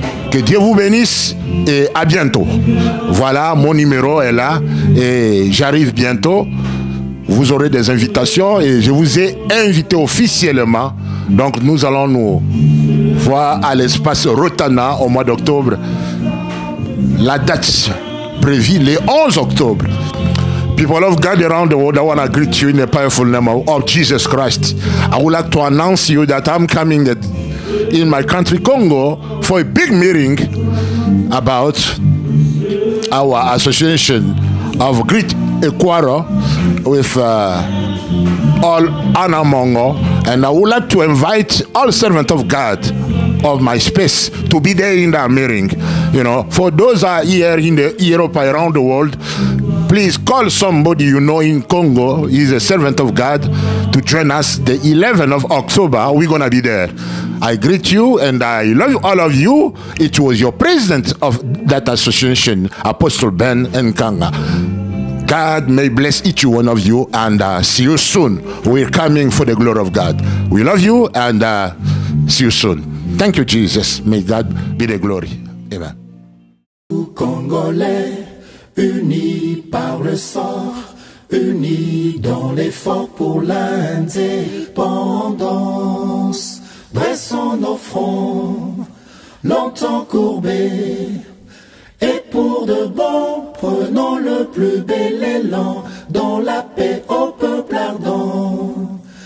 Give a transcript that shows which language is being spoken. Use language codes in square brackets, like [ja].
[fr] Que Dieu vous bénisse et à bientôt. Voilà, mon numéro est là et j'arrive bientôt. Vous aurez des invitations et je vous ai invité officiellement. Donc nous allons nous voir à l'espace Rotana au mois d'octobre. La date prévue le 11 octobre. [en] People of God around the world, I want to greet you in the powerful name of Jesus Christ. I would like to announce you that I'm coming in my country, Congo, for a big meeting about our association of Great Equator with all Anamongo. And I would like to invite all servants of God of my space to be there in that meeting. You know, for those who are here in Europe, around the world, please call somebody you know in Congo. He's a servant of God to join us the 11th of October. We're going to be there. I greet you and I love all of you. It was your president of that association, Apostle Ben Nkanga. God may bless each one of you and see you soon. We're coming for the glory of God. We love you and see you soon. Thank you, Jesus. May God be the glory. Amen. [fr] Congolais, unis par le sang, unis dans l'effort pour l'indépendance. Dressons nos fronts, longtemps courbés, et pour de bon, prenons le plus bel élan dans la paix au peuple ardent.